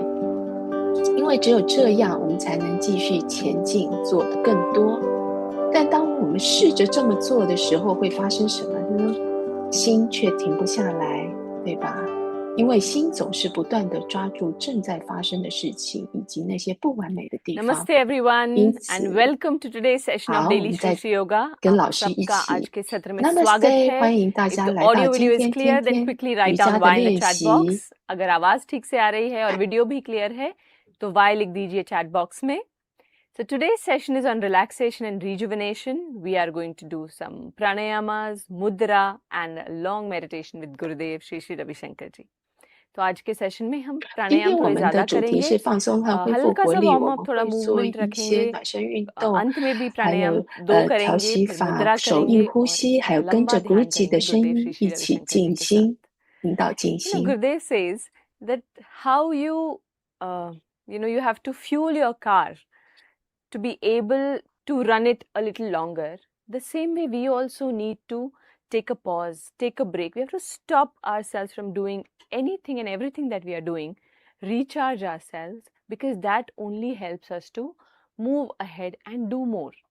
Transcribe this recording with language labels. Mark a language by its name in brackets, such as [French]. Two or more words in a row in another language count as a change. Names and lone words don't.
[Chinese] 因为只有这样，我们才能继续前进，做得更多。但当我们试着这么做的时候，会发生什么呢？心却停不下来，对吧？因为心总是不断地抓住正在发生的事情，以及那些不完美的地方。 [English] Namaste everyone [Chinese] 因此 [English] and welcome to today's session of [Chinese] 好，我 [English] Daily [Chinese] 们 [English] Shri [Chinese] 再 [English] Shri Yoga. [Chinese] 跟 [Hindi] आप [Chinese] 老师一 [Hindi] सबका [Chinese] 起 [Hindi] आज के सत्र में स्वागत Namaste， है. [Chinese] 欢迎大 [English] If [Chinese] 家 [English] the [Chinese] 来到 [English] audio [Chinese] 今 [English] video is [Chinese] 天 [English] clear, [Chinese] 天 [English] then [Chinese] 天 [English] quickly [Chinese] 瑜 [English] write [Chinese] 伽 [English] down [Chinese] 的 [English] Y in the [Chinese] 练 [English] chat [Chinese] 习。 [English] box. [Hindi] अगर आवाज ठीक से आ रही है और वीडियो भी clear है, तो Y लिख दीजिए [English] chat box [Hindi] में. [English] So today's session is on relaxation and rejuvenation. We are going to do some pranayamas, mudra and a long meditation with Gurudev Shri Shri Ravi Shankar ji. [Hindi] तो आज के सेशन में हम [Chinese] 今 [Hindi] प्राणायाम [Chinese] 天我 [Hindi] थोड़े [Chinese] 们的 [Hindi] ज्यादा [Chinese] 主题 [Hindi] करेंगे. [Chinese] 是放松和恢复 [Hindi] हल्का [Chinese] 活 [Hindi] सा [Chinese] 力， [Hindi] वार्म [Chinese] 我 [Hindi] अप [Chinese] 们 [Hindi] थोड़ा [Chinese] 会做 [Hindi] मूवमेंट [Chinese] 一些 [Hindi] रखेंगे. [Chinese] 暖身运动， [Hindi] अंत में भी [Chinese] 还有 [Hindi] प्राणायाम 2 [Chinese] 调 [Hindi] करेंगे, [Chinese] 息 [Hindi] फिर [Chinese] 法、 [Hindi] मुद्रा [Chinese] 手印 [Hindi] करेंगे [Chinese] 呼 [Hindi] और [Chinese] 吸，还 [Hindi] एक [Chinese] 有跟 [Hindi] लंबा [Chinese] 着 [Hindi] ध्यान [Chinese] Guruji 的 [Hindi] करेंगे [Chinese] 声 [Hindi] गुरुदेव [Chinese] 音 [Hindi] श्री [Chinese] 一 [Hindi] श्री [Chinese] 起 [Hindi] रविशंकर जी [Chinese] 静 [Hindi] के साथ. [Chinese] 心，引导静 [English] You know, [Chinese] 心。 [English] Gurudev says that how you you have to fuel your car to be able to run it a little longer. The same way we also need to take a pause, take a break. We have to stop ourselves from doing anything and everything that we are doing, recharge ourselves, because that only helps us to move ahead and do more.